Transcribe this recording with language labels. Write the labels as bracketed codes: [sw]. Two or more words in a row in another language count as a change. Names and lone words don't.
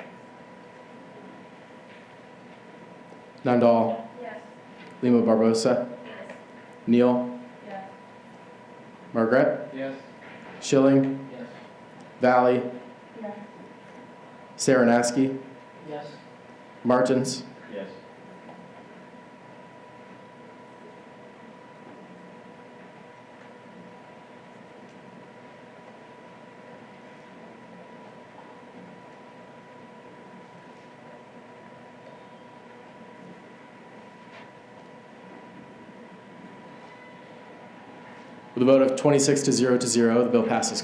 [en] Nandal. Yes. Lima Barbosa. Yes. Neal. Yes. Margaret. Yes. Schilling. Yes. Valley. Yes. Saranaski. Yes. Martins. Yes. With a vote of 26 to 0, the bill passes.